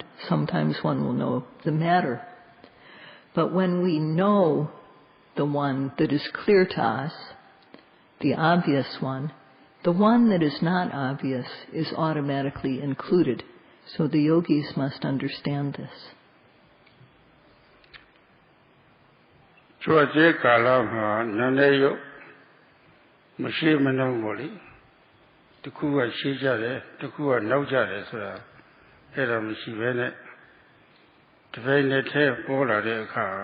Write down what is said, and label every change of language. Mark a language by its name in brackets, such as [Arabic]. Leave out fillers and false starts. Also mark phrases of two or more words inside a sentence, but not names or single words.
[English] Sometimes one will know the matter. But when we know the one that is clear to us, the obvious one, the one that is not obvious is automatically included. So the yogis must understand this. [Burmese] ကျွတ်ကျေကာလမှာနန္ဒေယုတ်မရှိမနှောင်းပေါ့လေတစ်ခုကရှေ့ကြတယ်တစ်ခုကနောက်ကြတယ်ဆိုတာအဲ့ဒါမရှိဘဲနဲ့တစ်ပိုင်းနဲ့ထဲပေါ်လာတဲ့အခါ